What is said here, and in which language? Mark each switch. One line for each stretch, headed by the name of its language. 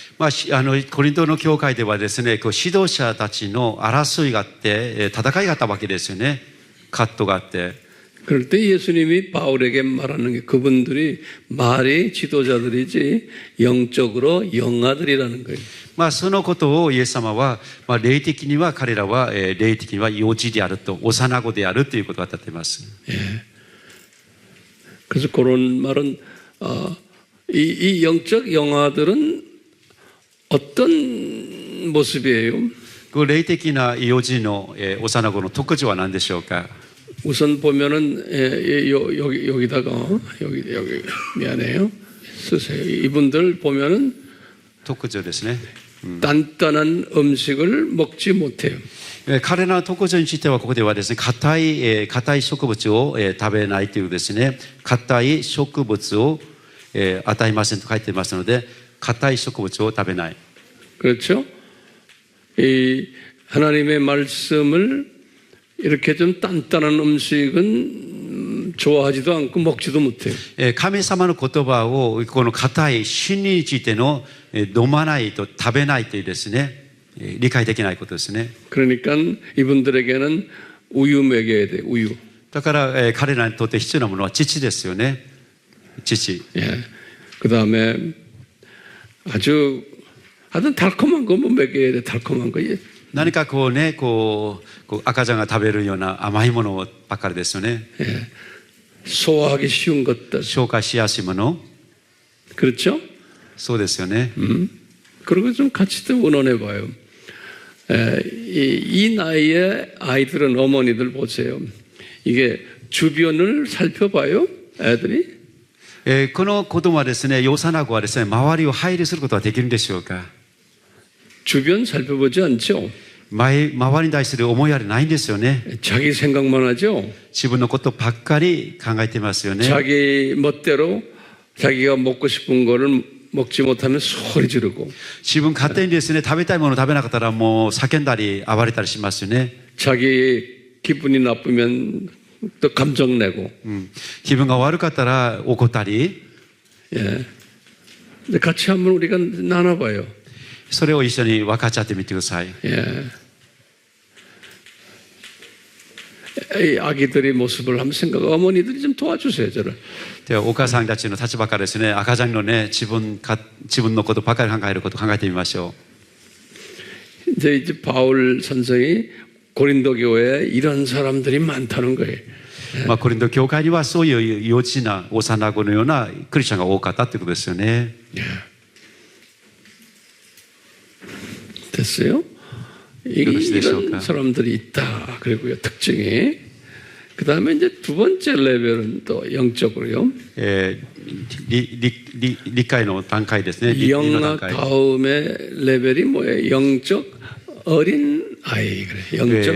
Japanese: まあ、コリントの教会ではですね、こう指導者たちの争いがあって、戦いがあったわけですよね。葛藤があって。
Korean: 그럴 때 예수님이 바울에게 말하는 게 그분들이 말이 지도자들이지 영적으로 영아들이라는 거예요.
Japanese: まあ、そのことをイエス様は、まあ、霊的には彼らは、霊的には幼児であると、幼子であるということを語っています。
Korean: 그래서 그런 말은 이 영적 영아들은 어떤 모습이에요?
Japanese: こう霊的な幼児の、幼子の特徴は何でしょうか。
Korean: 우선 보면은 여기다가 여기 미안해요. 쓰세요. 이분들 보면은
Japanese: 特徴ですね。
Korean: 단단한 음식을 먹지 못해요.
Japanese: 彼らの特徴についてはここではですね、硬い植物を、食べないというですね、硬い植物を、与えませんと書いていますので、硬い植物を食べない。
Korean: 그렇죠? 이 하나님의 말씀을 이렇게 좀 단단한 음식은 좋아하지도 않고 먹지도 못해요. 神様の言葉をこの硬い真理についての飲まないと食べないというですね、理解できないことですね。 그러니까 이분들에게는 우유 먹여야 돼. 우유.
Japanese: だから、彼らにとって必要なものは乳ですよね。乳。
Korean: 예. 그다음에 아주 달콤한 거 뭐 먹여야 돼. 달콤한 거.
Japanese: 何かこうね、こう赤ちゃんが食べるような甘いものばっかりですよね。
Korean: 예. 소화하기 쉬운 것들.
Japanese: 消化しやすいもの。
Korean: 그렇죠?
Japanese: そうですよね。
Korean: 그리고 좀 같이 또 의논해 봐요. 이 나이에 아이들은 어머니들 보세요. 이게 주변을 살펴봐요, 애들이.
Japanese: この子供はですね、幼子はですね、周りを配慮することはできるんでしょうか。
Korean: 주변 살펴보지 않죠.
Japanese: 周りに対する思いやりないんですよね。
Korean: 자기 생각만 하죠.
Japanese: 自分のことばっかり考えてますよね。
Korean: 자기 멋대로 자기가 먹고 싶은 거를 먹지 못하면 소리 지르고
Japanese: 自分勝手にですね、食べたいもの食べなかったらもう叫んだり暴れたりしますよね。
Korean: 자기 기분이 나쁘면 또 감정 내고
Japanese: 気分が悪かったら怒ったり、
Korean: 예. 근데 같이 한번 우리가 나눠봐요.
Japanese: それを一緒に分かち合ってみてください。
Korean: 예. 이 아기들의 모습을 한번 어머니들이 좀 도와주세요, 저를.
Japanese: ではお母さんたちの立場からですね、赤ちゃんのね、自分のことばかり考えることを考えてみましょう。
Korean: 이제 바울 선생이 고린도 교회에 이런 사람들이 많다는 거예요.
Japanese: まあコリント教会にはそういう幼稚な幼子のようなクリスチャンが多かったということですよね。
Korean: 됐어요? 이런 사람들이 있다. 그리고요, 특징이 그 다음에 이제 두 번째 레벨은 또 영적으로요.
Japanese: 理解の段階ですね。理の段
Korean: 영학
Japanese: 階。
Korean: 다음에 레벨이 뭐예요? 영적 어린 아이 그래. 영적